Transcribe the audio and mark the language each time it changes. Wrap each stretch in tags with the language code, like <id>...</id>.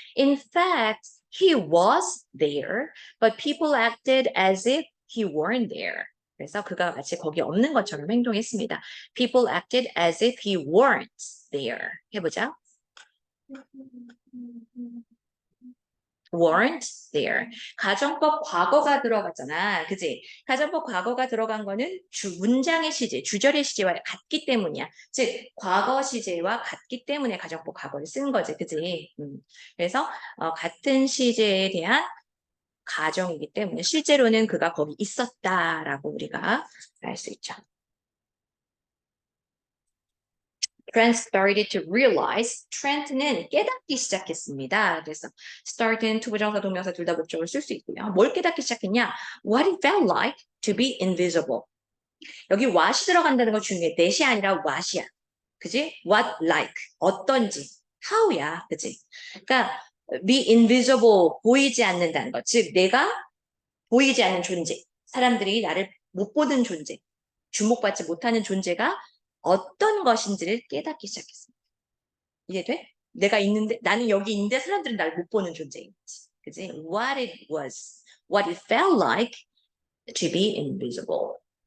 <en>In fact, he was there, but people acted as if he weren't there.</en> <ko>그래서 그가 마치 거기 없는 것처럼 행동했습니다.</ko> <en>People acted as if he weren't there.</en> <ko>해보자.</ko> <en>weren't there.</en> <ko>가정법 과거가 들어갔잖아. 그지? 가정법 과거가 들어간 거는 문장의 시제, 주절의 시제와 같기 때문이야. 즉, 과거 시제와 같기 때문에 가정법 과거를 쓴 거지. 그지? 그래서 같은 시제에 대한 가정이기 때문에 실제로는 그가 거기 있었다라고 우리가 알 수 있죠.</ko> <en>Trent started to realize,</en> <ko>Trent는 깨닫기 시작했습니다. 그래서 start는 투부정사, 동명사 둘 다 목적을 쓸 수 있고요. 뭘 깨닫기 시작했냐?</ko> <en>What it felt like to be invisible.</en> <ko>여기 what이 들어간다는 건 중요해. that이 아니라 what이야. 그지?</ko> <en>What like,</en> <ko>어떤지,</ko> <en>how야.</en> <ko>그지? 그러니까 be invisible, 보이지 않는다는 것. 즉, 내가 보이지 않는 존재. 사람들이 나를 못 보는 존재, 주목받지 못하는 존재가 어떤 것인지를 깨닫기 시작했습니다. 이해돼? 내가 있는데, 나는 여기 있는데 사람들은 날 못 보는 존재인 거지. 그지?</ko> <en>What it was, what it felt like to be invisible.</en>